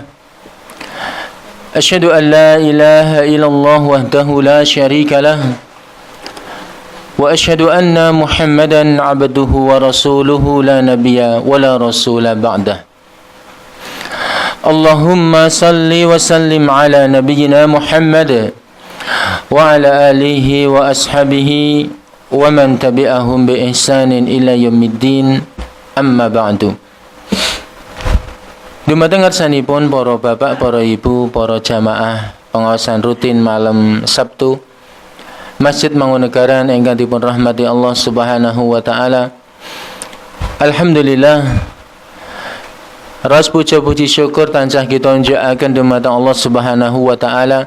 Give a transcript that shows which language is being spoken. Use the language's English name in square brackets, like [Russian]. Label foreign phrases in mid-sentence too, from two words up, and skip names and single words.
[Arabic] أشهد أن لا إله إلا الله وحده لا شريك له وأشهد أن محمدا عبده ورسوله لا نبي ولا رسول بعده. اللهم صل وسلم على نبينا محمد وعلى آله وأصحابه ومن تبعهم بإحسان إلى يوم الدين، أما بعد. [Javanese] Dumateng ngarsanipun para bapak, para ibu, para jamaah pengawasan rutin malam Sabtu Masjid Mangunagaran ingkang dipun rahmati [Arabic] الله سبحانه وتعالى. [Javanese] Alhamdulillah, ras puja puji syukur tansah kita njakaken dumateng [Arabic] الله سبحانه وتعالى.